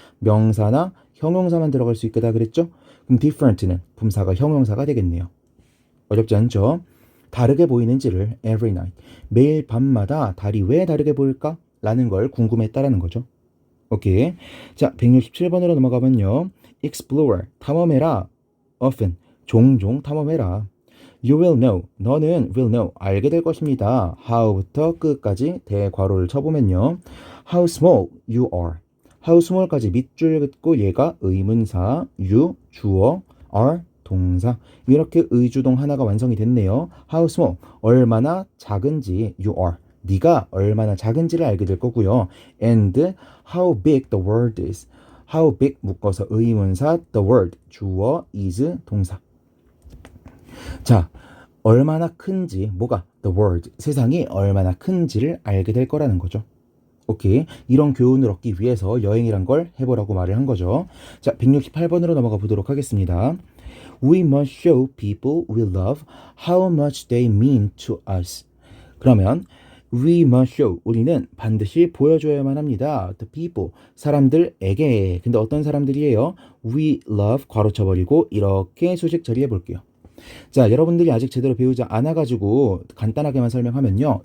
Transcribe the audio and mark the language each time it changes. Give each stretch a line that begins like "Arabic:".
Korean: 명사나 형용사만 들어갈 수 있다 그랬죠? 그럼 different는 품사가 형용사가 되겠네요. 어렵지 않죠? 다르게 보이는지를 every night 매일 밤마다 달이 왜 다르게 보일까? 라는 걸 궁금했다라는 거죠. 오케이. 자, 167번으로 넘어가면요. explore 탐험해라. often 종종 탐험해라.
English: You will know
Korean: 너는
English: will know
Korean: 알게 될 것입니다. how부터 끝까지 대괄호를 쳐보면요. how small you are how small까지 밑줄 긋고 얘가 의문사 you 주어 are 동사 이렇게 의주동 하나가 완성이 됐네요. how small 얼마나 작은지 you are 네가 얼마나 작은지를 알게 될 거고요. and
English: how big the world is
Korean: how big 묶어서 의문사 the world 주어 is 동사 자 얼마나 큰지 뭐가 the world 세상이 얼마나 큰지를 알게 될 거라는 거죠. 오케이. 이런 교훈을 얻기 위해서 여행이란 걸 해보라고 말을 한 거죠. 자, 168번으로 넘어가 보도록 하겠습니다.
English: We must show people we love how much they mean to us.
Korean: 그러면
English: we must show
Korean: 우리는 반드시 보여줘야만 합니다. The people 사람들에게 근데 어떤 사람들이에요? We love 괄호 쳐버리고 이렇게 수식 처리해 볼게요. 자, 여러분들이 아직 제대로 배우지 않아가지고 간단하게만 설명하면요.